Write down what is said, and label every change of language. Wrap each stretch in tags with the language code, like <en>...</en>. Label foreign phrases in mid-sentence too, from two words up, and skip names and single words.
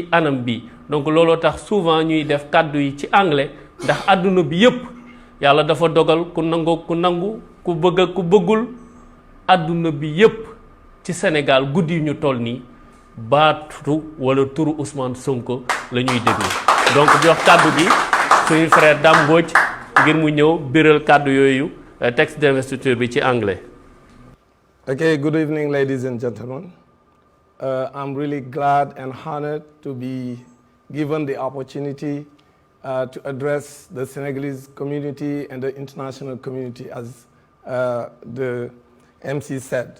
<wo>anam bi donc looloo tax souvent ñuy def kàddu yi ci anglais ndax àdduna bi yépp yàlla dafa dogal ku nangu ku bëgg ak ku bëggul àdduna bi yépp ci Sénégal guddi yu ñu toll nii baatu wala turu Ousmane Sonko la ñuy déglu donc jox kàddu gi suñu frère Dame Mbodj ngir mu ñëw biral kàddu yooyu</wo> <fr>texte d'investiture</fr> <wo>bi ci anglais.</wo> <en>Okay, good evening, ladies and gentlemen. I'm really glad and honored to be given the opportunity to address the Senegalese community and the international community, as the MC said.</en>